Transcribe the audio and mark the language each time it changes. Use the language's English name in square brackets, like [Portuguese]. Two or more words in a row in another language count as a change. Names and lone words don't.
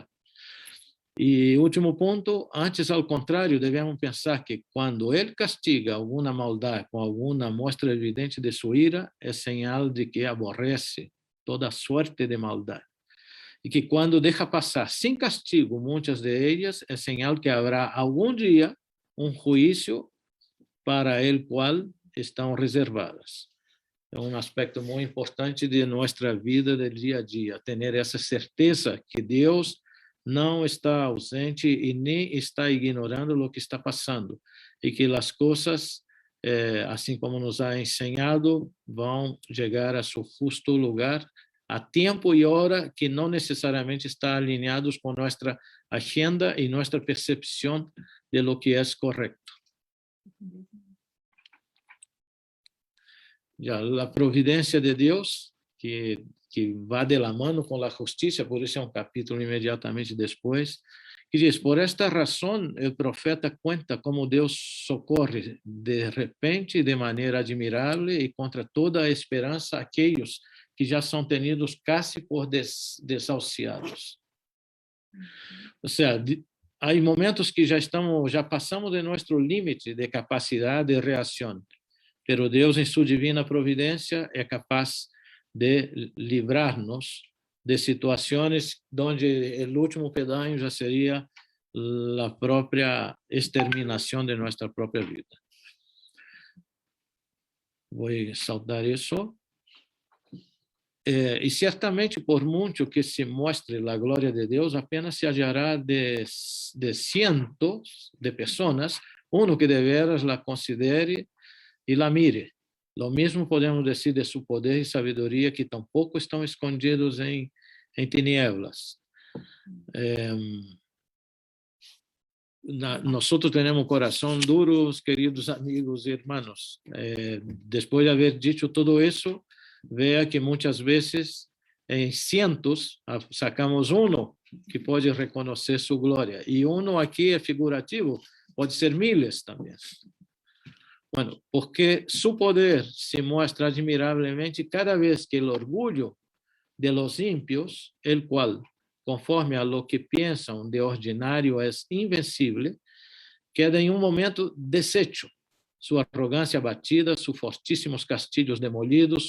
[Spanish] Y último punto, antes al contrario, debemos pensar que cuando Él castiga alguna maldad con alguna muestra evidente de su ira, es señal de que aborrece toda suerte de maldad. Y que cuando deja pasar sin castigo muchas de ellas, es señal que habrá algún día un juicio para el cual [Portuguese] estão reservadas. É um aspecto muito importante de nossa vida do dia a dia, ter essa certeza que Deus não está ausente e nem está ignorando o que está passando, e que as coisas, assim como [Spanish] nos ha [Portuguese] ensinado, vão chegar a seu justo lugar a tempo e hora que não necessariamente está alinhados com nossa agenda e nossa percepção [Spanish] de lo que [Portuguese] é correto. [Spanish] Ya, la providencia de Dios, que va de la mano con la justicia, por eso es un capítulo inmediatamente después, que dice, por esta razón el profeta cuenta cómo Dios socorre de repente y de manera admirable y contra toda esperanza a aquellos que ya son tenidos casi por desahuciados. O sea, hay momentos que ya pasamos de nuestro límite de capacidad de reacción, [Portuguese] pero Deus, em sua divina providência, é capaz de livrar-nos de situações onde o último pedaço já seria a própria exterminação de nossa própria vida. Vou saltar isso. E certamente, por muito que se mostre a glória de Deus, apenas [Spanish] se hallará de cientos [Portuguese] de pessoas, que [Spanish] de veras la considere [Portuguese] e [Spanish] la mire. [Portuguese] Lo mesmo podemos dizer de seu poder e sabedoria, que tampouco estão escondidos em tinieblas. Nós temos coração duro, queridos amigos e irmãos. Depois de haver dito tudo isso, veja que muitas vezes, em cientos, sacamos que pode reconhecer sua glória. E aqui é figurativo, pode ser miles também. [Spanish] Bueno, porque su poder se muestra admirablemente cada vez que el orgullo de los impios, el cual, conforme a lo que piensan de ordinario es invencible, queda en un momento deshecho, su arrogancia abatida, sus fortísimos castillos demolidos,